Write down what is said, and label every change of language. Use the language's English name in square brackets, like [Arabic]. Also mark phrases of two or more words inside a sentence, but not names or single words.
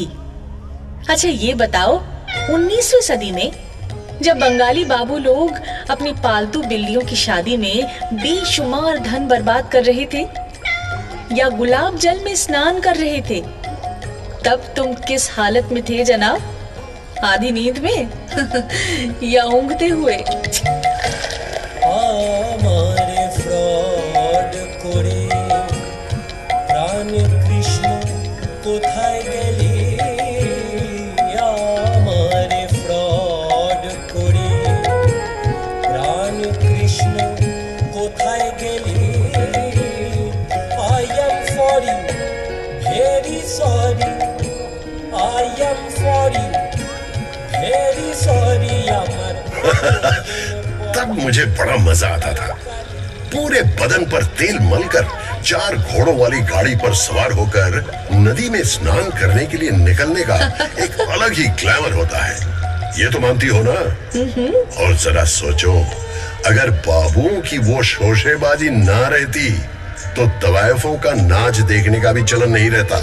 [Hindi] अच्छा ये बताओ, 19वीं सदी में जब बंगाली बाबू लोग अपनी पालतू बिल्लियों की शादी में बेशुमार धन बर्बाद कर रहे थे या गुलाब जल में स्नान कर रहे थे, तब तुम किस हालत में थे जनाब? आधी नींद में या ऊँघते हुए? [Bangla] প্রাণ কৃষ্ণ কোথায় গেলি, আমারে ফ্রড করি। প্রাণ কৃষ্ণ কোথায় গেলি, [English] I am sorry, very sorry, I am sorry, very sorry, [Hindi] तब मुझे बड़ा मजा आता था। पूरे बदन पर तेल मलकर 4 घोड़ों वाली गाड़ी पर सवार होकर नदी में स्नान करने के लिए निकलने का एक अलग ही ग्लैमर होता है। ये तो मानती हो ना? और जरा सोचो, अगर बाबुओं की वो शोशेबाजी ना रहती तो तवायफों का नाच देखने का भी चलन नहीं रहता।